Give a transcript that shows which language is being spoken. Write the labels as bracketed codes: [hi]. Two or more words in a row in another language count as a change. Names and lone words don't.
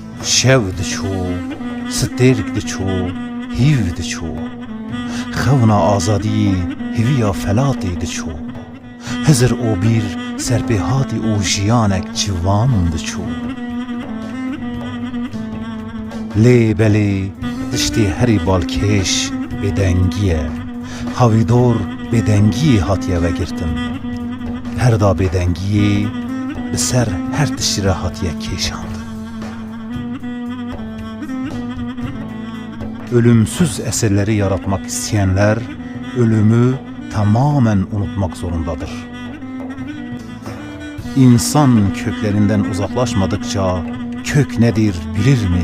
[ku] شەو دچوو ستێرک دچوو هیو دچوو خەونا ئازادی هیویا فەلاتێ دچوو هزر ئۆ بیر سەرپێهاتی ئۆ ژیانێک جوان دچوو لێ بەلێ تشتê herî balkêş bêdengî ye havîdor bêdengiyê hatiye vegirtin her da bêdengiyê bi ser her tiştî re hatiye kêşand. [tr] Ölümsüz eserleri yaratmak isteyenler ölümü tamamen unutmak zorundadır. İnsan köklerinden uzaklaşmadıkça kök nedir bilir mi?